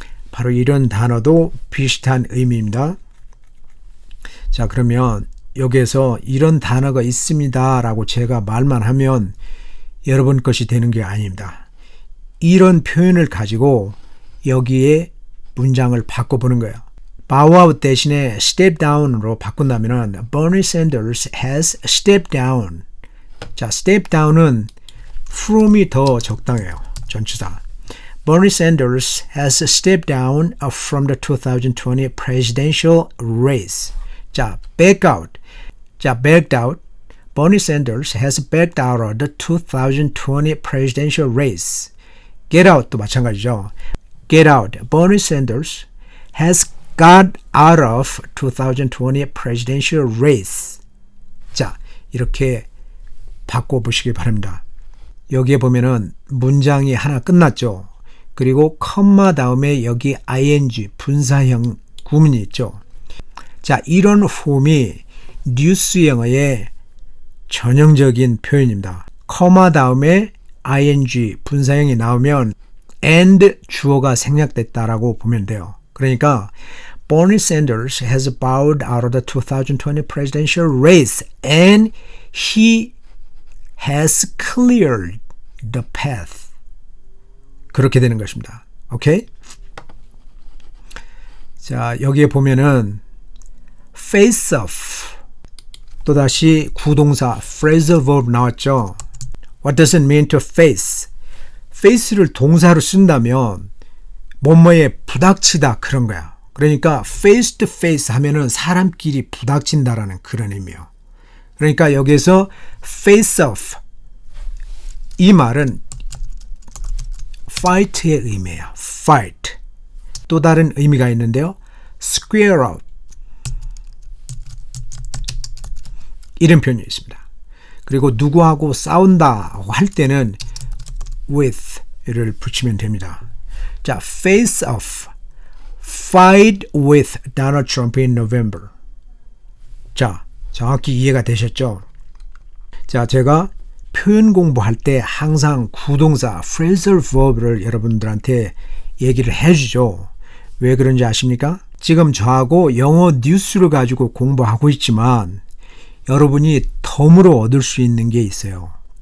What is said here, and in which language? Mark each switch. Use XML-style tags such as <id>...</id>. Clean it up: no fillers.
<ko>바로 이런 단어도 비슷한 의미입니다. 자, 그러면 여기에서 이런 단어가 있습니다 라고 제가 말만 하면 여러분 것이 되는 게 아닙니다. 이런 표현을 가지고 여기에 문장을 바꿔보는 거예요.</ko> <en>bow out</en> <ko>대신에</ko> <en>step down으로</en> <ko>바꾼다면</ko> <en>Bernie Sanders has stepped down.</en> <ko>자, step down은 from이 더 적당해요. 전치사.</ko> <en>Bernie Sanders has stepped down from the 2020 presidential race. 자, back out. 자, backed out. Bernie Sanders has backed out of the 2020 presidential race.</en> <ko>Get out도 마찬가지죠.</ko> <en>Get out. Bernie Sanders has got out of 2020 presidential race.</en> <ko>자, 이렇게 바꿔보시기 바랍니다. 여기에 보면은 문장이 하나 끝났죠. 그리고 컴마 다음에 여기 ing 분사형 구문이 있죠. 자, 이런 폼이 뉴스 영어의 전형적인 표현입니다. 컴마 다음에 ing 분사형이 나오면 and 주어가 생략됐다라고 보면 돼요. 그러니까</ko> <en>Bernie Sanders has bowed out of the 2020 presidential race and he has cleared the path.</en> <ko>그렇게 되는 것입니다. 오케이? 자, 여기에 보면은 face off 또다시 구동사 phrasal verb 나왔죠.</ko> <en>What does it mean to face?</en> <ko>face를 동사로 쓴다면 뭐뭐에 부닥치다 그런 거야. 그러니까 face to face 하면은 사람끼리 부닥친다라는 그런 의미요. 그러니까 여기에서 face off 이 말은 fight의 의미예요.</ko> <en>fight.</en> <ko>또 다른 의미가 있는데요. square up 이런 표현이 있습니다. 그리고 누구하고 싸운다 할 때는 with를 붙이면 됩니다.</ko> <en>자, face off, fight with Donald Trump in November.</en> <ko>자, 정확히 이해가 되셨죠? 자, 제가 표현 공부할 때 항상 구동사 phrasal verb를 여러분들한테 얘기를 해주죠. 왜 그런지 아십니까? 지금 저하고 영어 뉴스를 가지고 공부하고 있지만 여러분이 덤으로 얻을 수 있는 게 있어요.</ko>